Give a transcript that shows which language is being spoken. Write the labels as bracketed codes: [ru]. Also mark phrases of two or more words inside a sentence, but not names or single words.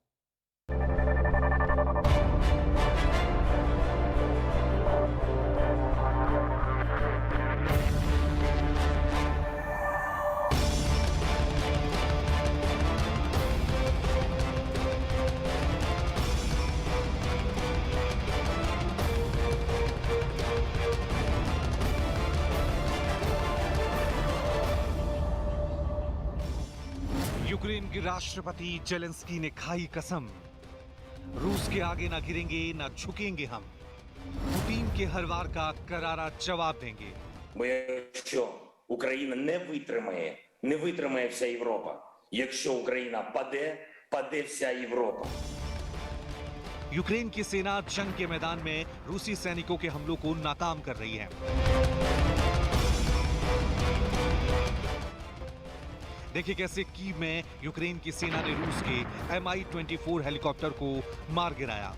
[hi] यूक्रेन के राष्ट्रपति जेलेंस्की ने खाई कसम, रूस के आगे ना गिरेंगे ना झुकेंगे हम, पुतिन के हर वार का करारा जवाब देंगे। [uk] Бо якщо Україна не витримає вся Європа. Якщо Україна паде вся Європа. [hi] यूक्रेन की सेना जंग के मैदान में रूसी सैनिकों के हमलों को नाकाम कर रही है। देखिए कैसे कीव में यूक्रेन की सेना ने रूस के Mi-24 हेलीकॉप्टर को मार गिराया।